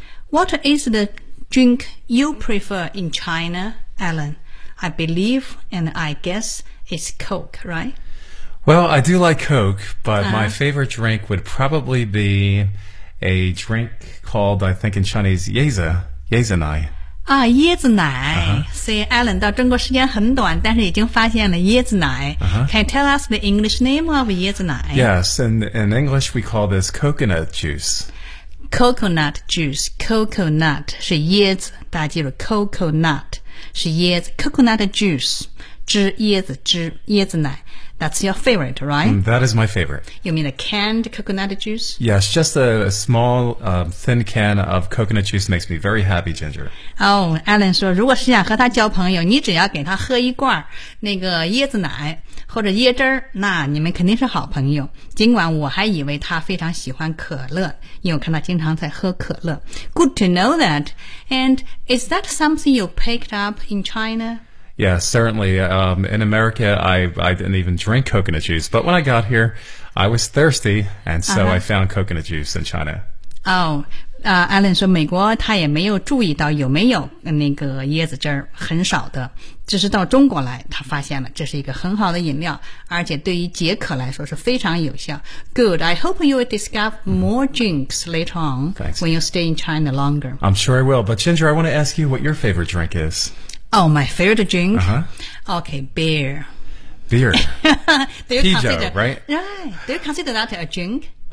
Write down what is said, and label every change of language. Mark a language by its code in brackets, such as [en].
[en] What is the drink you prefer in China, Alan? I believe and I guess it's Coke, right? Well, I do like Coke, but my favorite drink would probably be a drink called, I think in Chinese, 椰子奶。 [zh] 啊，椰子奶。所以 Alan 到中国时间很短，但是已经发现了椰子奶。 [en] Can you tell us the English name of 椰子奶？ Yes, in English we call this coconut juice. [zh] Coconut juice, coconut 是椰子，大家记住 coconut 是椰子 ，coconut juice 汁，椰子汁，椰子奶。 [en] That's your favorite, right? That is my favorite. You mean a canned coconut juice? Yes, just a small, thin can of coconut juice makes me very happy, Ginger. [zh] Oh, Alan 说，如果是想和他交朋友，你只要给他喝一罐那个椰子奶或者椰汁儿，那你们肯定是好朋友。尽管我还以为他非常喜欢可乐，因为我看他经常在喝可乐。 [en] Good to know that. And is that something you picked up in China? Yeah, certainly. In America, I didn't even drink coconut juice. But when I got here, I was thirsty, and so I found coconut juice in China. [zh] Alan 说美国他也没有注意到有没有那个椰子汁儿，很少的。只是到中国来，他发现了这是一个很好的饮料，而且对于解渴来说是非常有效。 [en] Good. I hope you will discover more drinks later on、 Thanks. when you stay in China longer. I'm sure I will. But Ginger, I want to ask you what your favorite drink is. Oh, my favorite drink. Okay, beer. Beer. [zh] Pijo, [en] right? Right. Do you consider that a drink?